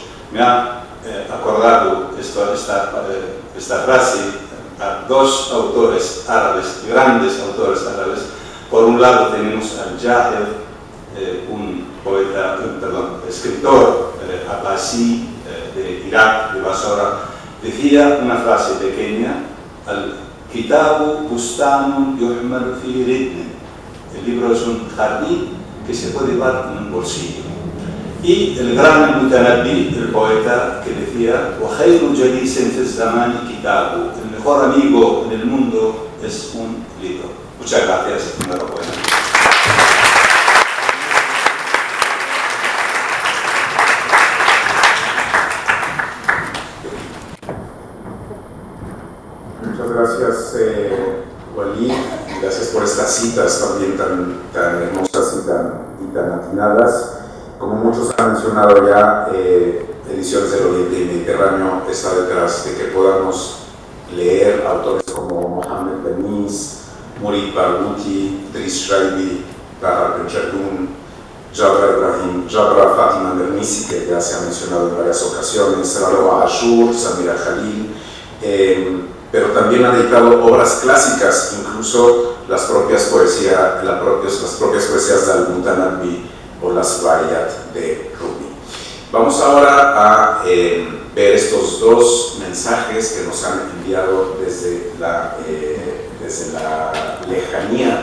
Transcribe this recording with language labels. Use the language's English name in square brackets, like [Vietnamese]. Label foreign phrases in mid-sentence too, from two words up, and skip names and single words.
[Spanish] Me ha acordado esta frase a dos autores árabes, grandes autores árabes. Por un lado tenemos al Jahel, un escritor abbasí de Irak, de Basora. Decía una frase pequeña: [Arabic] الكتاب بستان يحمل في ردن. [Spanish] El libro es un jardín que se puede llevar en un bolsillo. Y el gran Mutanabbi, el poeta, que decía: [Arabic] وخير جليس في الزمان كتاب. [Spanish] El mejor amigo en el mundo es un libro. Muchas gracias. Enhorabuena. Muchas gracias, Walid. Gracias por estas citas también tan hermosas y tan atinadas. Como muchos han mencionado ya, Ediciones del Oriente y Mediterráneo está detrás de que podamos leer autores como Mohammed Benis, Murid Barghouti, Driss Shaibi, Bahar Ben-Jaddoun, Jabra Fatima Mernissi, que ya se ha mencionado en varias ocasiones, Raloa Ashur, Samira Khalil, pero también ha dedicado obras clásicas, incluso las propias poesías de Al-Mutanabbi o las Bayat de Rumi. Vamos ahora a ver estos dos mensajes que nos han enviado desde la lejanía.